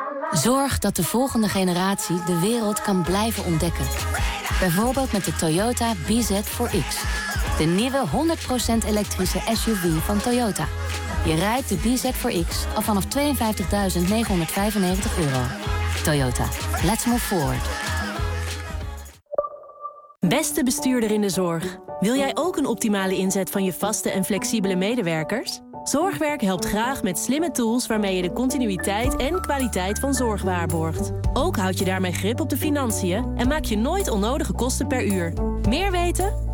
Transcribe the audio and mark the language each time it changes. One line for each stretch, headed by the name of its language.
Dutch: Zorg dat de volgende generatie de wereld kan blijven ontdekken. Bijvoorbeeld met de Toyota BZ4X. De nieuwe 100% elektrische SUV van Toyota. Je rijdt de BZ4X al vanaf €52.995.
English: Toyota, let's move forward.
Dutch: Beste bestuurder in de zorg, wil jij ook een optimale inzet van je vaste en flexibele medewerkers? Zorgwerk helpt graag met slimme tools waarmee je de continuïteit en kwaliteit van zorg waarborgt. Ook houd je daarmee grip op de financiën en maak je nooit onnodige kosten per uur. Meer weten?